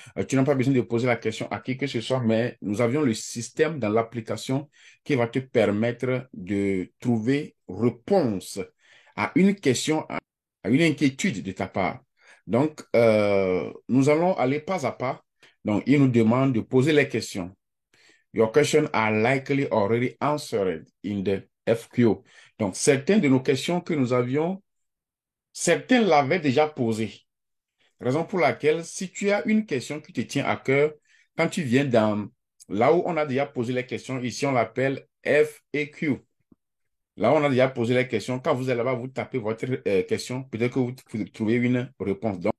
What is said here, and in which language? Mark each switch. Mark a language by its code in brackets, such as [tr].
[fr] Tu n'as pas besoin de poser la question à qui que ce soit, mais nous avions le système dans l'application qui va te permettre de trouver réponse à une question, à une inquiétude de ta part. Donc, nous allons aller pas à pas. Donc, il nous demande de poser les questions. [en] Your questions are likely already answered in the FQ. [fr] Donc, certaines de nos questions que nous avions, certains l'avaient déjà posées. Raison pour laquelle, si tu as une question qui te tient à cœur, quand tu viens dans là où on a déjà posé les questions, ici on l'appelle FAQ. Là où on a déjà posé les questions, quand vous allez là-bas, vous tapez votre question, peut-être que vous trouvez une réponse.